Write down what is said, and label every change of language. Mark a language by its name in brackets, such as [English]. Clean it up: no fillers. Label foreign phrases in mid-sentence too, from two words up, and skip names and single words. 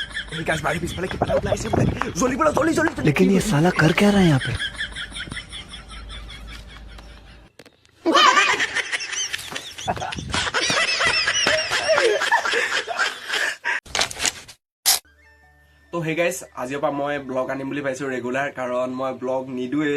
[Hindi] लेकिन ये साला कर क्या रहा है यहाँ पे? [Assamese] তো [English] hey guys [Assamese] আজিৰ পৰা মই ব্লগ আনিম বুলি ভাবিছোঁ ৰেগুলাৰ, কাৰণ মই ব্লগ নিদোঁৱেই।